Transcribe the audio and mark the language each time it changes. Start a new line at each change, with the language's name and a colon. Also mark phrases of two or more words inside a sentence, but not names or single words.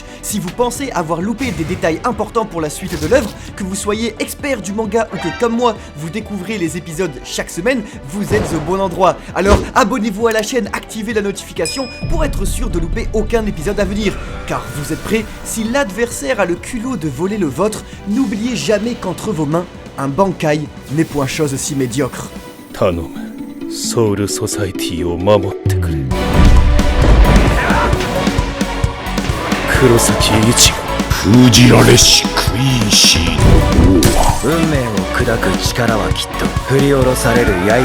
French: Si vous pensez avoir loupé des détails importants pour la suite de l'œuvre, que vous soyez expert du manga ou que comme moi, vous découvrez les épisodes chaque semaine, vous êtes au bon endroit. Alors abonnez-vous à la chaîne, activez la notification pour être sûr de louper aucun épisode à venir. Car vous êtes prêts? Si l'adversaire a le culot de voler le vôtre, n'oubliez jamais qu'entre vos mains, un Bankai n'est point chose si médiocre.
Japanese: 頼むソウルソサイティを守ってくれ黒崎一護封じられしクイーシーの王は運命を砕く力はきっと振り下ろされる刃に似ている